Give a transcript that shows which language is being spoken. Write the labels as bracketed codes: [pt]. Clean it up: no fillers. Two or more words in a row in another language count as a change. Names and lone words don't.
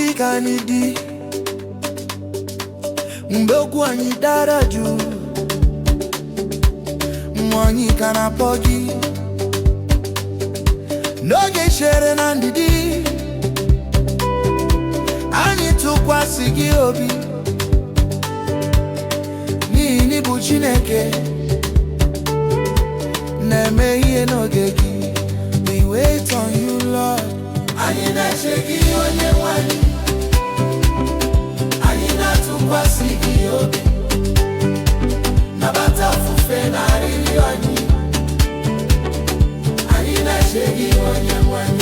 [ig] anyị dị mgbe okwu anyị dara jụụ mmụọ anyị ka na-akpọ gị n'oge chere na ndidi anyị tụkwasị gị obi n'ihi na ị bụ Chineke na-eme ihe n'oge gị. [en] We wait on you, Lord. [ig] Anyị na-eche gị onye nwe anyị, anyị na-atụkwasị gị obi, nabata ofufe na arịrịọ anyị. Anyị na-eche gị onye nwe anyị.